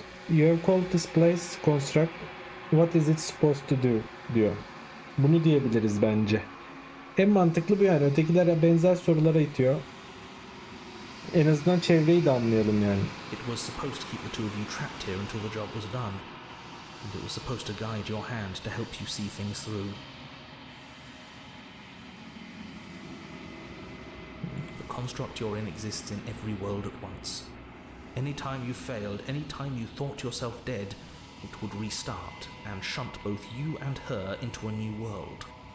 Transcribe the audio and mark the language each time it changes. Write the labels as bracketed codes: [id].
[en] You have called this place construct. What is it supposed to do? [tr] Diyor. Bunu diyebiliriz bence. En mantıklı bu yani. Ötekilere benzer sorulara itiyor. En azından çevreyi de anlayalım yani. [en] It was supposed to keep the two of you trapped here until the job was done. And it was supposed to guide your hand to help you see things through. The construct you're in exists in every world at once. Any time you failed, any time you thought yourself dead, it would restart and shunt both you and her into a new world.